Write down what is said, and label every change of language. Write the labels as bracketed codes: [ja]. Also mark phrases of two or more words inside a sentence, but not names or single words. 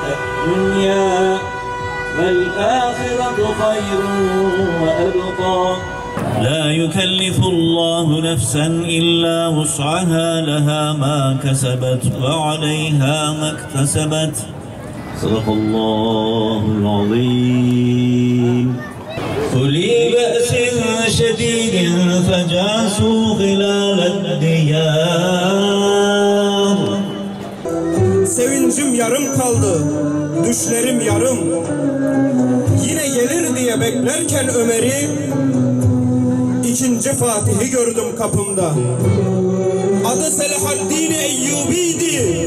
[ar] الدنيا والآخرة خير وأبقى لا يكلف الله نفسا إلا وسعها لها ما كسبت وعليها ما اكتسبت صدق الله العظيم أولي بأس شديد فجاسوا خلال الديار. [tr] Sevincim yarım kaldı, düşlerim yarım. Yine gelir diye beklerken Ömer'i, İkinci Fatih'i gördüm kapımda. Adı Selahaddin Eyyubi'ydi.